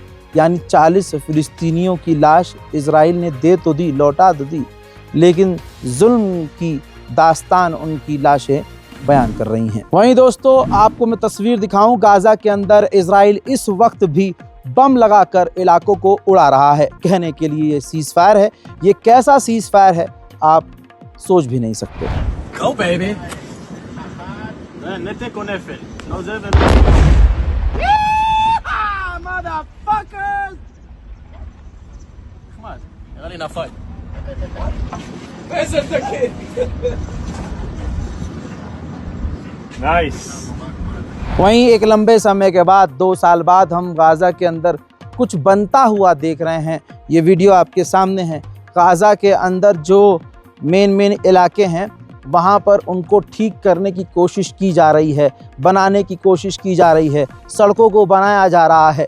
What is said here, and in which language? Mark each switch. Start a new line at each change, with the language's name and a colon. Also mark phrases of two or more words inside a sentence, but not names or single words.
Hindi: यानी 40 फ़िलिस्तीनियों की लाश इजराइल ने दे तो दी, लौटा तो दी, लेकिन जुल्म की दास्तान उनकी लाशें बयान कर रही हैं। वहीं दोस्तों, आपको मैं तस्वीर दिखाऊं, गाज़ा के अंदर इजराइल इस वक्त भी बम लगाकर इलाकों को उड़ा रहा है। कहने के लिए ये
English: cease fire
Hindi: है। ये कैसा
English: cease fire
Hindi: है आप सोच भी नहीं सकते।
English: Go baby.
Hebrew: נתק או נפל. לא זה ולא.
English: motherfuckers.
Hebrew: נחמד. נראה לי נפל. איזה תקין.
English: नाइस।
Hindi: वहीं एक लंबे समय के बाद, 2 साल बाद, हम गाज़ा के अंदर कुछ बनता हुआ देख रहे हैं। ये वीडियो आपके सामने है। गाज़ा के अंदर जो मेन इलाके हैं वहाँ पर उनको ठीक करने की कोशिश की जा रही है, बनाने की कोशिश की जा रही है, सड़कों को बनाया जा रहा है।